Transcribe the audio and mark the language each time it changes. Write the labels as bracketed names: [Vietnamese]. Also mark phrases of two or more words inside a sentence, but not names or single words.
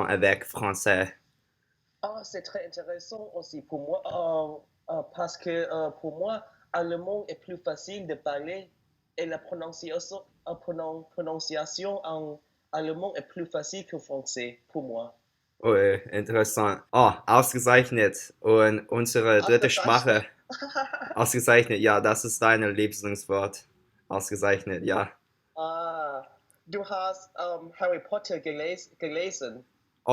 [French] Ah, avec français. c'est très intéressant aussi pour moi, parce que pour moi, allemand est plus facile de parler et la prononciation en allemand est plus facile que français pour moi. [German] Oh, interessant. Oh, ausgezeichnet. Und unsere dritte Sprache. Ausgezeichnet. Ausgezeichnet, ja, das ist dein Lieblingswort. Ausgezeichnet, ja. Ah, du hast Harry Potter gelesen. Oh